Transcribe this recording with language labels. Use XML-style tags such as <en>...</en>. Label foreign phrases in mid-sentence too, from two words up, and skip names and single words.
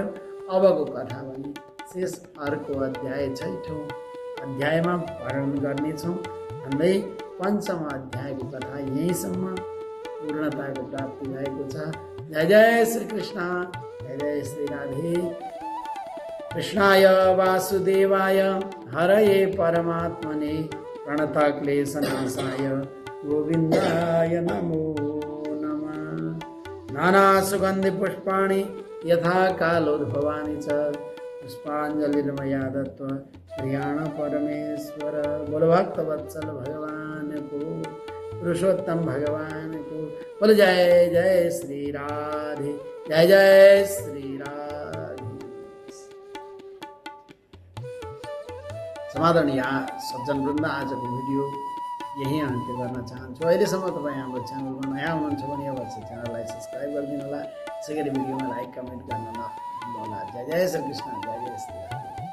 <ne>अबको कथा भने शेष अर्को अध्याय 6औं अध्यायमा वर्णन गर्नेछौँ भन्दै पञ्चम अध्यायको कथा यहीँसम्म पूर्णताको प्राप्ति भएको छ। जय जय श्री कृष्ण, जय जय श्री राधे।</ne> <sa>कृष्णाय वासुदेवाय हरये परमात्मने प्रणतक्लेशनाशाय गोविन्दाय नमो नमः। नानासुगन्धि पुष्पाणि यथा कालोद्भवानि च पुष्पाञ्जलिर्मया दत्त्वा प्रियाण परमेश्वर।</sa> <hi>बोलो भक्तवत्सल भगवान को, पुरुषोत्तम भगवान को। बोलो जय जय श्री राधे, जय जय श्री राधे।</hi> <ne>समादरणीय सज्जन वृन्द, आजको भिडियो यही अन्त्य गर्न चाहन्छु। अहिलेसम्म तपाईँ हाम्रो च्यानलमा नयाँ हुनुहुन्छ भने अवश्य च्यानललाई सब्सक्राइब गरिदिनु होला। यसै गरी भिडियोमा</ne> <en>like comment</en> <ne>गर्न नभुल्नु होला। जय जय श्री कृष्ण, जय जय श्री राधे।</ne>